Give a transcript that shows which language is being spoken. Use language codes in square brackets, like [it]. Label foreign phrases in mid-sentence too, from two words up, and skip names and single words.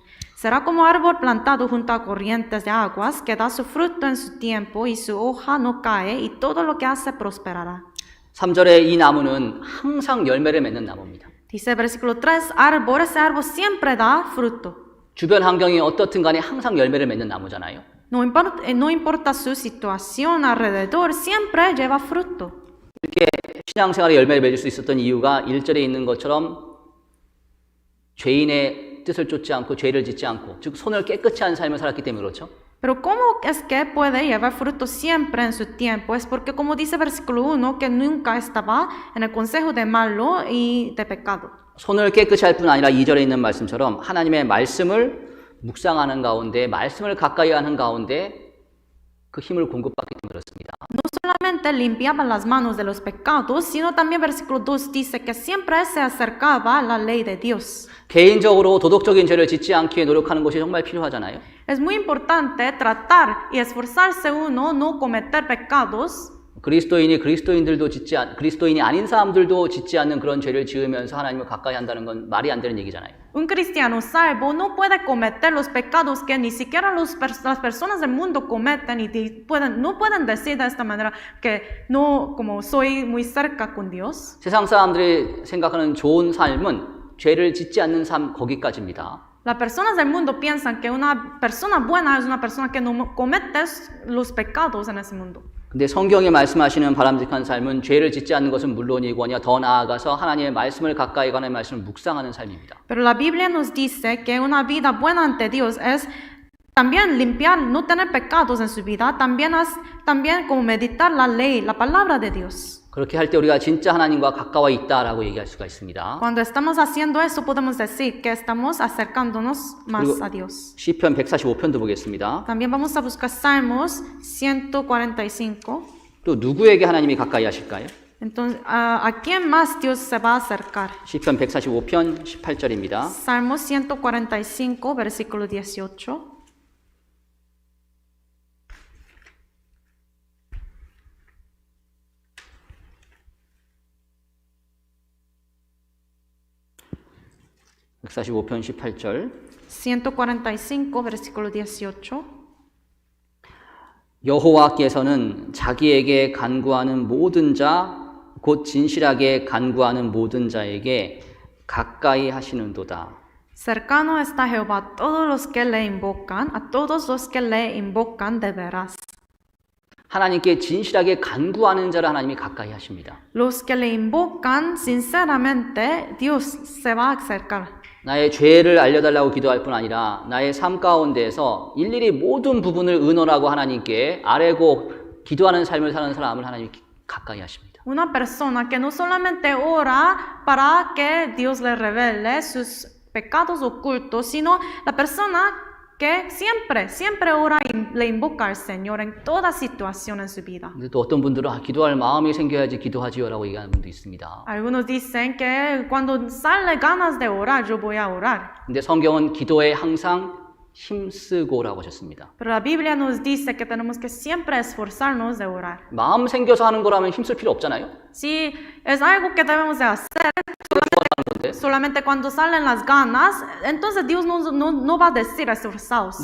[es] Será como árbol plantado junto a corrientes de aguas, que da su fruto en su tiempo, y su hoja no cae, y todo lo que hace prosperará. [ko] 3절에 이 나무는 항상 열매를 맺는 나무입니다. [es] Dice el versículo 3, ese árbol siempre da fruto. [ko] 주변 환경이 어떻든 간에 항상 열매를 맺는 나무잖아요. [es] No importa su situación alrededor, siempre lleva fruto. [ko] 이렇게 신앙생활에 열매를 맺을 수 있었던 이유가 1절에 있는 것처럼 죄인의 뜻을 쫓지 않고 죄를 짓지 않고 즉 손을 깨끗이 한 삶을 살았기 때문에 그렇죠. [es] Pero ¿cómo es que puede llevar fruto siempre en su tiempo? Es porque como dice versículo 1, que nunca estaba en el consejo de malo y de pecado. [ko] 손을 깨끗이 할 뿐 아니라 2절에 있는 말씀처럼 하나님의 말씀을 묵상하는 가운데 말씀을 가까이 하는 가운데 그 힘을 공급받기 때문에 그렇습니다. [es] No solamente limpiaba las manos de los pecados, sino también versículo 2 dice que siempre se acercaba a la ley de Dios. [ko] 개인적으로 도덕적인 죄를 짓지 않기에 노력하는 것이 정말 필요하잖아요. [es] Es muy importante tratar y esforzarse uno no cometer pecados. [ko] 그리스도인이 아닌 사람들도 짓지 않는 그런 죄를 지으면서 하나님을 가까이 한다는 건 말이 안 되는 얘기잖아요. [es] Un cristiano salvo no puede cometer los pecados que ni siquiera las personas del mundo cometen y no pueden decir de esta manera que no, como soy muy cerca con Dios. [ko] 세상 사람들이 생각하는 좋은 삶은 죄를 짓지 않는 삶 거기까지입니다. [es] Las personas del mundo piensan que una persona buena es una persona que no comete los pecados en ese mundo. [ko] 근데 성경이 말씀하시는 바람직한 삶은 죄를 짓지 않는 것은 물론이고 아니라 더 나아가서 하나님의 말씀을 가까이 가는 말씀을 묵상하는 삶입니다. [es] Pero la Biblia nos dice que una vida buena ante Dios es también limpiar, no tener pecados en su vida, también como meditar la ley, la palabra de Dios. [ko] 그렇게 할 때 우리가 진짜 하나님과 가까워 있다라고 얘기할 수가 있습니다. [es] Cuando estamos haciendo eso podemos decir que estamos acercándonos más a Dios. [ko] 시편 145편도 보겠습니다. [es] También vamos a buscar Salmos 145. [ko] 또 누구에게 하나님이 가까이 하실까요? [es] Entonces, ¿a quién más Dios se va a acercar? [ko] 시편 145편 18절입니다. [es] Salmos 145, versículo 18. [ko] (145편) 18절 [es] 145, versículo 18. [ko] 여호와께서는 자기에게 간구하는 모든 자, 곧 진실하게 간구하는 모든 자에게 가까이 하시는도다. [es] Cercano está Jehová a todos los que le invocan, a todos los que le invocan de veras. [ko] 하나님께 진실하게 간구하는 자를 하나님이 가까이 하십니다. [es] Los que le invocan sinceramente, Dios se va a acercar. [ko] 나의 죄를 알려달라고 기도할 뿐 아니라 나의 삶 가운데에서 일일이 모든 부분을 의논하고 하나님께 아뢰고 기도하는 삶을 사는 사람을 하나님이 가까이 하십니다. [es] Una persona que no solamente ora para que Dios le revele sus pecados ocultos, sino la persona que siempre ora y le invoca al Señor en toda situación en su vida. [ko] 근데 또 어떤 분들은 기도할 마음이 생겨야지 기도하지요라고 얘기하는 분도 있습니다. [es] Algunos dicen que cuando sale ganas de orar, yo voy a orar. [ko] 근데 성경은 기도에 항상 힘쓰고라고 하셨습니다. [es] Pero la Biblia nos dice que tenemos que siempre esforzarnos de orar. [ko] 마음 생겨서 하는 거라면 힘쓸 필요 없잖아요. [es] Si es algo que debemos de hacer solamente cuando salen las ganas, entonces Dios no va a decir esforzados,